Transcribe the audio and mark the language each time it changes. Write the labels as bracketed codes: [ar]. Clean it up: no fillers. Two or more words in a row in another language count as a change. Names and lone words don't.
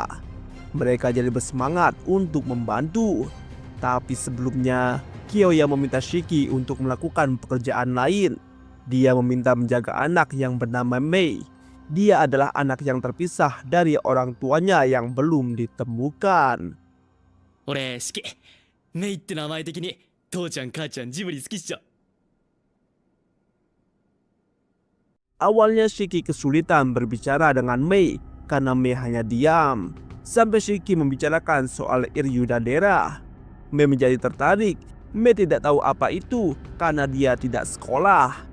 [id] Mereka jadi bersemangat untuk membantu. Tapi sebelumnya, Kyoya meminta Shiki untuk melakukan pekerjaan lain. Dia meminta menjaga anak yang bernama Mei. Dia adalah anak yang terpisah dari orang tuanya yang belum ditemukan. [ja] 俺好き。メイって名前的に父ちゃん母ちゃんジブリ好きっしょ。 [id] Awalnya Shiki kesulitan berbicara dengan Mei karena Mei hanya diam. Sampai Shiki membicarakan soal Ryudadera. Mei menjadi tertarik. Mei tidak tahu apa itu karena dia tidak sekolah.